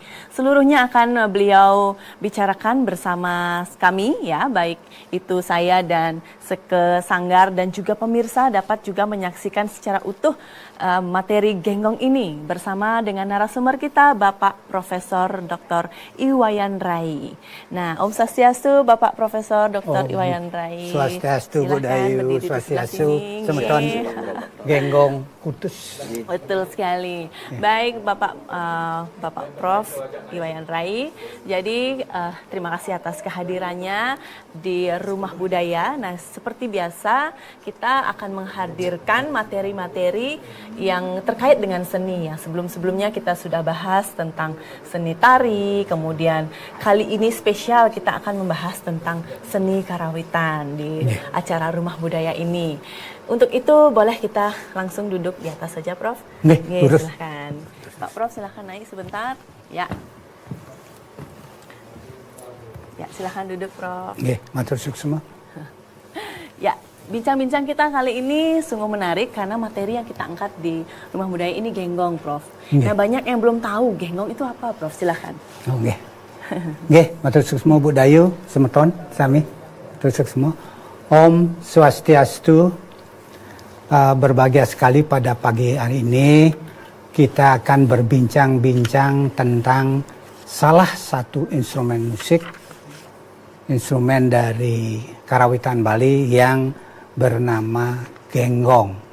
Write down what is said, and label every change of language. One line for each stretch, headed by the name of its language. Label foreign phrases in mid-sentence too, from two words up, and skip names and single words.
Indonesian: Seluruhnya akan beliau bicarakan bersama kami ya, baik itu saya dan Seke Sanggar dan juga pemirsa dapat juga menyaksikan secara utuh materi genggong ini bersama dengan narasumber kita Bapak Profesor Dr. Iwayan Rai. Nah,
Balinese: Om Swastiastu
Indonesian: Bapak Profesor Profesor Dr. Iwayan Rai.
Balinese: Swastiastu, Budayu, Swastiastu, Semeton, Genggong, Kutus.
Indonesian: Betul sekali. Baik Bapak Prof. Iwayan Rai. Jadi terima kasih atas kehadirannya di Rumah Budaya. Nah, seperti biasa kita akan menghadirkan materi-materi yang terkait dengan seni ya. Sebelum-sebelumnya kita sudah bahas tentang seni tari, kemudian kali ini spesial kita akan membahas tentang seni karawitan di acara Rumah Budaya ini. Untuk itu boleh kita langsung duduk di atas saja, Prof. Silahkan. Pak Prof, silahkan naik sebentar. Ya, silahkan duduk, Prof.
Balinese: Matur suksema.
Indonesian: Ya, bincang-bincang kita kali ini sungguh menarik karena materi yang kita angkat di Rumah Budaya ini genggong, Prof. Nah, banyak yang belum tahu genggong itu apa, Prof. Silahkan.
Balinese: Matur suksema Budayu, Semeton, Sami. Matur suksema. Om Swastiastu.
Indonesian: Berbahagia sekali pada pagi hari ini kita akan berbincang-bincang tentang salah satu instrumen musik, instrumen dari karawitan Bali yang bernama genggong.